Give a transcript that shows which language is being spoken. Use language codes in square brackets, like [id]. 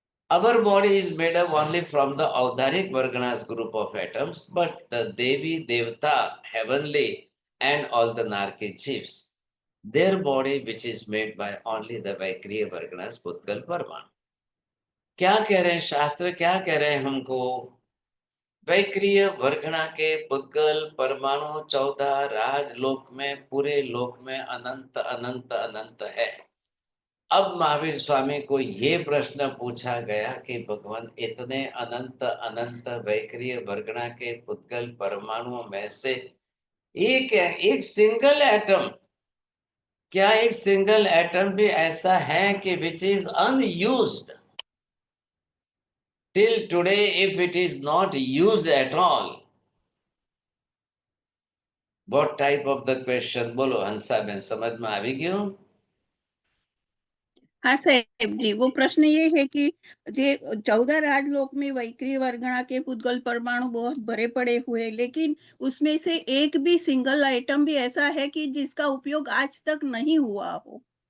[en] Our body is made up only from the Audharic Varganas group of atoms, but the Devi, Devata, heavenly, and all the Narki chiefs, their body which is made by only the Vaikriya Varganas, Putkal Parmanu. [hi] क्या कह रहे हैं शास्त्र, क्या कह रहे हैं हमको? वैक्रिय वर्गणा के पुद्गल परमाणु 14 राजलोक में, पूरे लोक में अनंत अनंत अनंत है। अब महावीर स्वामी को ये प्रश्न पूछा गया कि भगवान इतने अनंत अनंत वैक्रिय वर्गणा के पुद्गल परमाणुओं में से एक सिंगल एटम, क्या एक सिंगल एटम भी ऐसा है कि [en] Which is unused till today? If it is not used at all, what type of the question? [hi] बोलो हंसा बहन, समझ में आ भी गयो? हाँ साहेब जी, वो प्रश्न ये है कि जे 14 राजलोक में वैक्रिय वर्गणा के पुद्गल परमाणु बहुत भरे पड़े हुए, लेकिन उसमें से एक भी सिंगल आइटम भी ऐसा है कि जिसका उपयोग आज तक नहीं हुआ हो।